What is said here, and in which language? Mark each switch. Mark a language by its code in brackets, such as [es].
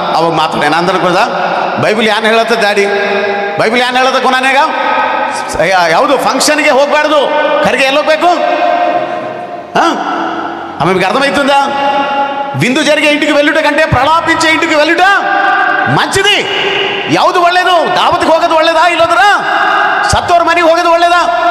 [kn] ಅವಾಗ ಮಾತಾಡ ಏನಂದ್ರೆ ಗೊತ್ತಾ, ಬೈಬಲ್ ಏನು ಹೇಳತ್ತ ಡ್ಯಾಡಿ, ಬೈಬಲ್ ಏನು ಹೇಳತ್ತ ಕೊನಾನ್ಯಾಗ, ಯಾವುದು ಫಂಕ್ಷನ್ಗೆ ಹೋಗ್ಬಾರ್ದು, ಕರಿಗೆ ಎಲ್ಲಿ ಹೋಗ್ಬೇಕು? ಆಮೇಲೆ [te] అర్థమవుతుందా? బిందు జరిగే ఇంటికి వెళ్ళుట కంటే ప్రలాపించే ఇంటికి వెళ్ళుట మంచిది. [kn] ಯಾವುದು ಒಳ್ಳೇದು? ದಾವತ್ಗೆ ಹೋಗೋದು ಒಳ್ಳೇದಾ, ಇಲ್ಲೋದ್ರ ಸತ್ತೋರ್ ಮನೆಗೆ ಹೋಗೋದು ಒಳ್ಳೇದಾ?